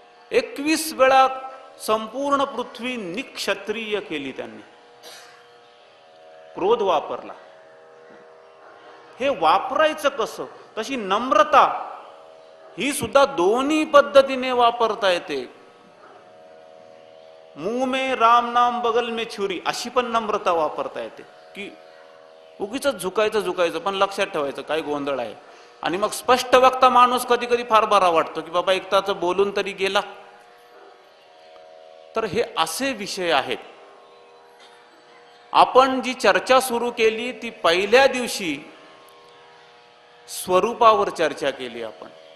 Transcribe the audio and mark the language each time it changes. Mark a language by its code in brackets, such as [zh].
[mr] 21 वेळा संपूर्ण पृथ्वी निक्षत्रिय केली त्यांनी. क्रोध वापरला. हे वापरायचं कसं. तशी नम्रता ही सुद्धा दोन्ही पद्धतीने वापरता येते. [hi] मुंह में राम नाम बगल में छुरी, [mr] अशी पण नम्रता वापरता येते की उगीच झुकायचं. पण लक्षात ठेवायचं काय गोंधळ आहे. आणि मग स्पष्ट वक्ता माणूस कधी कधी फार बरा वाटतो की बाबा एक तास बोलून तरी गेला. तर हे असे विषय आहेत. आपण जी चर्चा सुरू केली ती पहिल्या दिवशी स्वरूपावर चर्चा केली आपण.